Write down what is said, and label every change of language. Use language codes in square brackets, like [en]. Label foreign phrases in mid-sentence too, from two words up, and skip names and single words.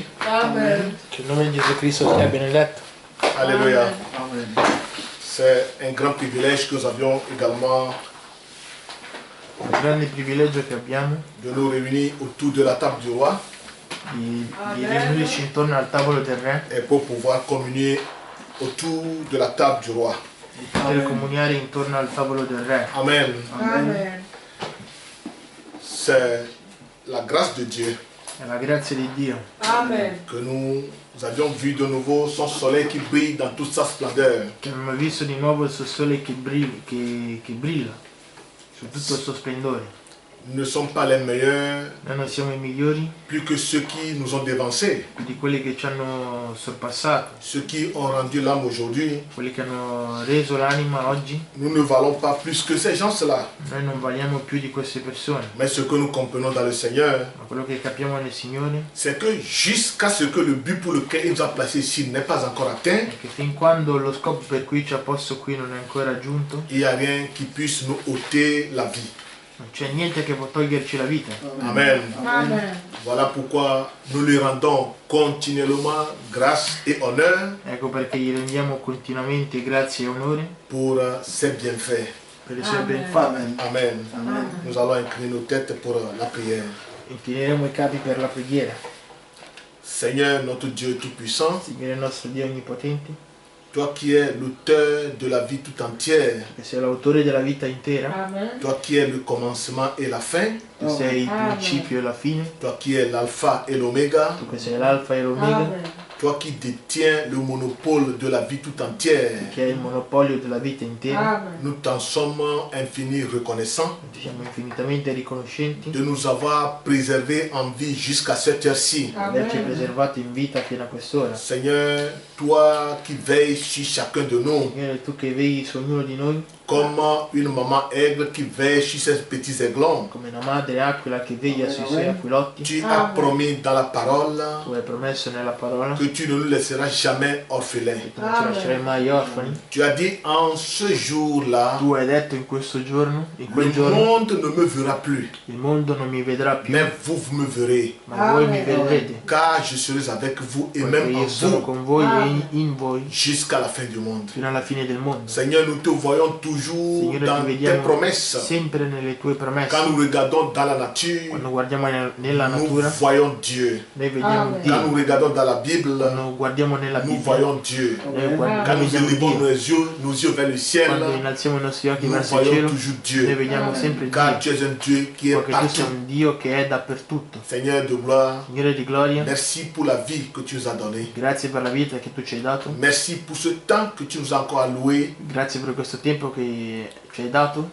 [it] Amen. Che il nome di Gesù Cristo sia benedetto. [fr] Alléluia. [it] Amen. [fr] C'est un grand privilège que nous avions également [it] Un grande privilegio che abbiamo [fr] de nous réunir autour de la table du roi [it] di riunirci intorno al tavolo del Re [fr] et pour pouvoir communier autour de la table du roi. [it] e poter comuniare intorno al tavolo del Re. [fr] Amen. [it] Amen. [fr] C'est la grâce de Dieu [it] È la grazia di Dio [fr] Amen. que nous avions vu de nouveau son soleil qui brille dans toute sa splendeur. [it] che abbiamo visto di nuovo il suo sole che brilla su tutto il suo splendore. [fr] Nous ne sommes pas les meilleurs, [it] Noi non siamo i migliori [fr] plus que ceux qui nous ont dévancés, [it] di quelli che ci hanno sorpassato, [fr] ceux qui ont rendu l'âme aujourd'hui. [it] quelli che hanno reso l'anima oggi. [fr] Nous ne valons pas plus que ces gens-là. [it] Noi non valiamo più di queste persone, [fr] Mais ce que nous comprenons dans le Seigneur, [it] ma quello che capiamo nel Signore [fr] c'est que jusqu'à ce que le but pour lequel il nous a placés ici n'est pas encore atteint, [it] è che fin quando lo scopo per cui ci ha posto qui non è ancora raggiunto, [fr] il n'y a rien qui puisse nous ôter la vie. [it] non c'è niente che può toglierci la vita. [fr] Amen. [it] Amen. [fr] Voilà pourquoi nous lui rendons continuellement grâce et honneur [it] Ecco perché gli rendiamo continuamente grazie e onore [fr] pour ses bienfaits. [it] per i suoi Amen. benfatti. Amen. Amen. [fr] Nous allons incliner nos têtes pour la prière. [it] Inclineremo i capi per la preghiera. [fr] Seigneur, notre Dieu Tout-Puissant, [it] Signore nostro Dio Onnipotente, [fr] toi qui es l'auteur de la vie tout entière, [it] che sei l'autore della vita intera, Amen. [fr] toi qui es le commencement et la fin, [it] tu sei il Amen. principio e la fine, [fr] toi qui es l'alpha et l'oméga, [it] tu che sei l'alfa e l'omega, Amen. [fr] toi qui détiens le monopole de la vie tout entière, [it] che è il monopolio della vita intera. Amen. [fr] nous t'en sommes infiniment reconnaissants [it] Ti siamo infinitamente riconoscenti [fr] de nous avoir préservés en vie jusqu'à cette heure-ci. [it] di averci Amen. preservato in vita fino a quest'ora. [fr] Seigneur, toi qui veilles sur chacun de nous, [it] Signore, tu che vegli su ognuno di noi, [fr] comme une maman aigle qui veille sur ses petits aiglons, [it] come una madre aquila che veglia sui suoi aquilotti, [fr] tu as promis dans la parole [it] tu hai promesso nella parola [fr] que tu ne nous laisseras jamais orphelins. [it] che tu non ci lascerai mai orfani. [fr] Tu as dit en ce jour-là, [it] Tu hai detto in questo giorno, in [fr] le [it] quel giorno, [fr] monde ne me verra plus, [it] il mondo non mi vedrà più, [fr] mais vous me verrez, [it] ma voi mi Amen. vedrete, [fr] car je serai avec vous et [it] perché [fr] même en [it] io sono [fr] vous [it] con voi e Amen. in voi [fr] jusqu'à la fin du monde. [it] fino alla fine del mondo. [fr] Seigneur, nous te voyons toujours [it] Signore, [fr] dans [it] ti [fr] tes [it] vediamo [fr] promesses. [it] sempre nelle tue promesse. [fr] Quand nous regardons dans la nature, [it] Quando guardiamo nella [fr] nous [it] natura, [fr] voyons Dieu. [it] noi vediamo Amen. [fr] Quand [it] Dio. [fr] nous regardons dans la Bible, [it] Quando guardiamo nella [fr] nous [it] Bibbia, [fr] voyons Dieu. [it] noi [fr] Quand [it] noi [fr] nous [it] vediamo [fr] élevons [it] Dio. [fr] nos yeux vers le ciel, [it] Quando innalziamo i nostri occhi [fr] nous [it] verso il [fr] voyons [it] cielo, [fr] toujours [it] noi [fr] Dieu. [it] vediamo sempre [fr] Car [it] Dio. [fr] tu es un Dieu qui est [it] Perché tu sei [fr] partout. [it] un Dio che è dappertutto. [fr] Seigneur de gloire, [it] Signore di gloria, [fr] merci pour la vie que tu nous as donnée. [it] grazie per la vita che tu ci hai dato. [fr] Merci pour ce temps que tu nous as encore alloué [it] Grazie per questo tempo che ci hai dato